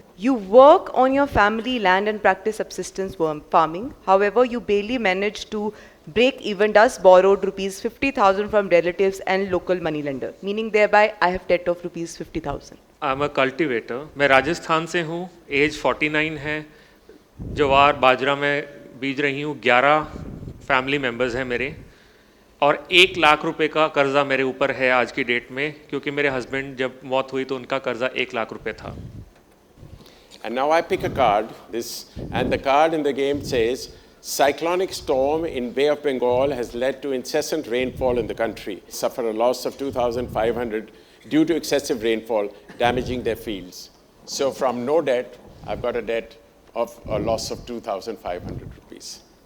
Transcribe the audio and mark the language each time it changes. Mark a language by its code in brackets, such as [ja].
[en] You work on your family land and practice subsistence farming. However, you barely manage to break even, thus borrowed rupees 50,000 from relatives and local moneylender. Meaning thereby, I have debt of rupees 50,000. I'm a cultivator. [hi] मैं राजस्थान से हूँ. [en] Age 49 है. [hi] ज्वार बाजरा में बीज रही हूँ. 11 family members हैं मेरे. और 1 लाख रुपए का कर्जा मेरे ऊपर है आज की डेट में, क्योंकि मेरे हस्बैंड जब मौत हुई तो उनका कर्जा 1 लाख रुपए था. [en] And now I pick a card, and the card in the game says, cyclonic storm in Bay of Bengal has led to incessant rainfall in the country. Suffer a loss of 2,500 due to excessive rainfall, damaging their fields. So from no debt, I've got a debt of a loss of 2,500 rupees.